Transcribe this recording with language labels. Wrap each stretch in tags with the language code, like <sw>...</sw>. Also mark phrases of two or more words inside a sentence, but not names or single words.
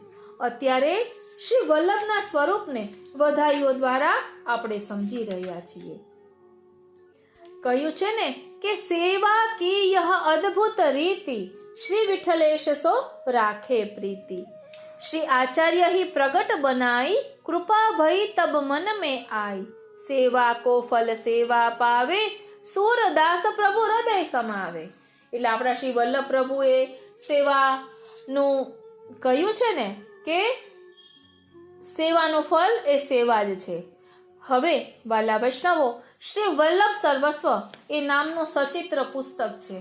<gu>અત્યારે શ્રી વલ્લભના સ્વરૂપને વધાઈઓ દ્વારા આપણે સમજી રહ્યા છીએ. કહ્યું છે ને કે</gu> <bra>सेवा की यह अद्भुत रीति, श्री विठ्ठलेश सो राखे प्रीति, श्री आचार्य ही प्रगट बनाई, कृपा भई तब मन में आई, सेवा को फल सेवा पावे, सूरदास प्रभु हृदय समावे.</bra> <gu>એટલે આપણા શ્રી વલ્લભ પ્રભુએ સેવાનું કહ્યું છે ને કે સેવાનું ફળ એ સેવા જ છે. હવે વાલા વૈષ્ણવો, શ્રી વલ્લભ સર્વસ્વ એ નામનું સચિત્ર પુસ્તક છે.</gu>